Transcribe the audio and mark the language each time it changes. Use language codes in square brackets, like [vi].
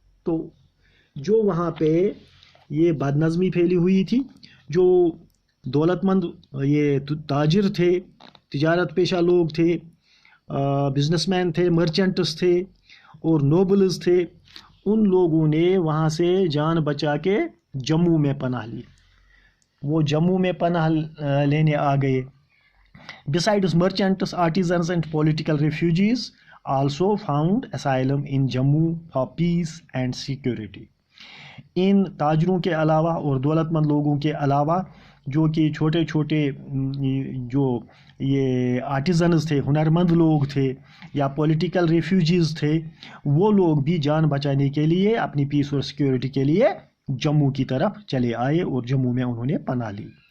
[ur] تو جو وہاں پہ یہ بد نظمی پھیلی ہوئی تھی، جو دولت مند یہ تاجر تھے، تجارت پیشہ لوگ تھے، بزنس مین تھے، مرچنٹس تھے اور نوبلز تھے، ان لوگوں نے وہاں سے جان بچا کے جموں میں پناہ لی. وہ جموں میں پناہ لینے آ گئے. [en] Besides merchants, artisans and political refugees also found asylum in Jammu for peace and security. [ur] ان تاجروں کے علاوہ اور دولت مند لوگوں کے علاوہ جو کہ چھوٹے چھوٹے جو یہ آرٹیزنز تھے، ہنرمند لوگ تھے، یا پولیٹیکل ریفیوجیز تھے، وہ لوگ بھی جان بچانے کے لیے، اپنی پیس اور سیکیورٹی کے لیے جموں کی طرف چلے آئے اور جموں میں انہوں نے پناہ لی.